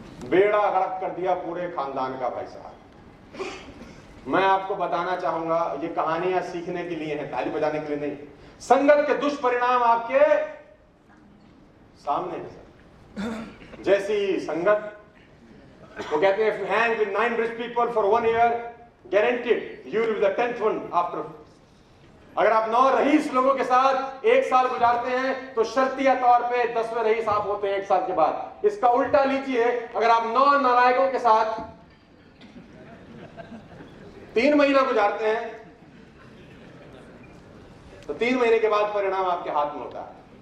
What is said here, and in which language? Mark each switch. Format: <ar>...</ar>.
<hi>बेड़ा गर्क कर दिया पूरे खानदान का भाई साहब। मैं आपको बताना चाहूंगा, ये कहानियां सीखने के लिए हैं, ताली बजाने के लिए नहीं। संगत के दुष्परिणाम आपके सामने है सर। जैसी संगत, वो कहते हैं,</hi> <en>if you hang with 9 rich people for 1 year, guaranteed you will be the 10th one after.</en> <hi>अगर आप 9 रईस लोगों के साथ 1 साल गुजारते हैं तो शर्तिया तौर पे 10वें रईस आप होते हैं 1 साल के बाद। इसका उल्टा लीजिए, अगर आप 9 नालायकों के साथ 3 महीना गुजारते हैं तो 3 महीने के बाद परिणाम आपके हाथ में होता है।</hi>